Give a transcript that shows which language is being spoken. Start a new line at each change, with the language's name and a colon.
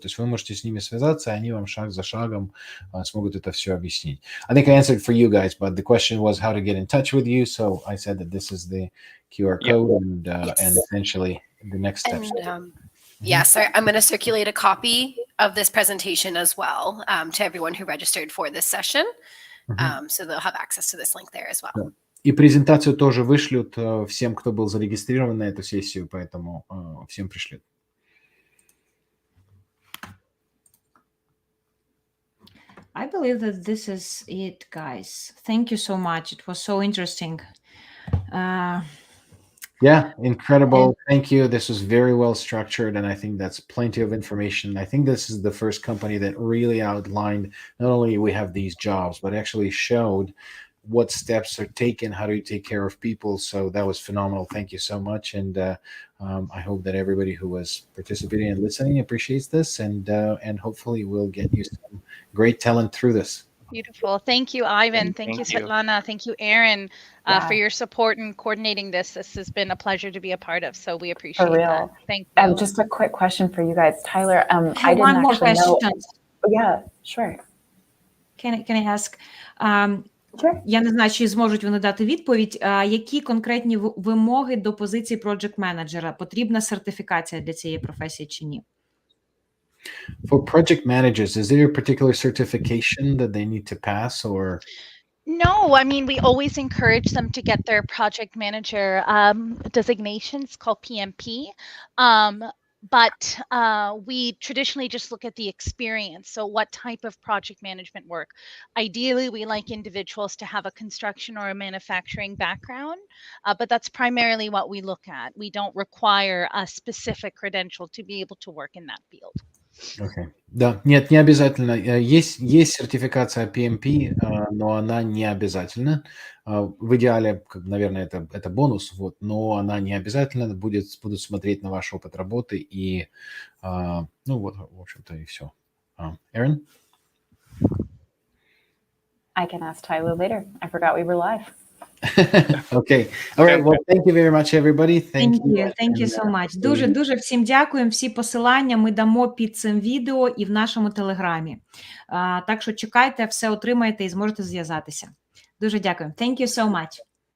Russian: То есть вы можете с ними связаться, и они вам шаг за шагом смогут это все объяснить.
English: I think I answered for you guys, but the question was how to get in touch with you. So I said that this is the QR code and essentially the next steps. And, yes, I'm going to circulate a copy of this presentation as well to everyone who registered for this session. So they'll have access to this link there as well.
Russian: И презентацию тоже вышлют всем, кто был зарегистрирован на эту сессию, поэтому всем пришлют.
English: I believe that this is it, guys. Thank you so much. It was so interesting. Yeah, incredible. Thank you. This was very well structured, and I think that's plenty of information. I think this is the first company that really outlined not only we have these jobs, but actually showed what steps are taken, how do you take care of people. So that was phenomenal. Thank you so much. And I hope that everybody who was participating and listening appreciates this, and hopefully we'll get you some great talent through this. Beautiful. Thank you, Ivan. Thank you, Svetlana. Thank you, Erin, for your support in coordinating this. This has been a pleasure to be a part of, so we appreciate that. Thank you. Just a quick question for you guys. Tyler, I didn't One more actually know. question. Yeah, sure. Can I ask? Sure.
Ukrainian: Я не знаю, чи зможуть вони дати відповідь. Які конкретні вимоги до позиції проджект-менеджера? Потрібна сертифікація для цієї професії чи ні?
English: For project managers, is there a particular certification that they need to pass or? No, I mean, we always encourage them to get their project manager designations called PMP. But we traditionally just look at the experience. So what type of project management work? Ideally, we like individuals to have a construction or a manufacturing background, but that's primarily what we look at. We don't require a specific credential to be able to work in that field.
Russian: Okay. Да, нет, не обязательно. Есть сертификация PMP, но она не обязательна. В идеале, наверное, это бонус, вот, но она не обязательно. Будут смотреть на ваш опыт работы и, ну вот, в общем-то, и все.
English: Erin? I can ask Tyler later. I forgot we were live. Okay. All right. Well, thank you very much, everybody. Thank you. Thank you so much.
Ukrainian: Дуже всім дякуємо. Всі посилання ми дамо під цим відео і в нашому телеграмі. Так що чекайте, все отримаєте і зможете зв'язатися. Дуже дякую.
English: Thank you so much.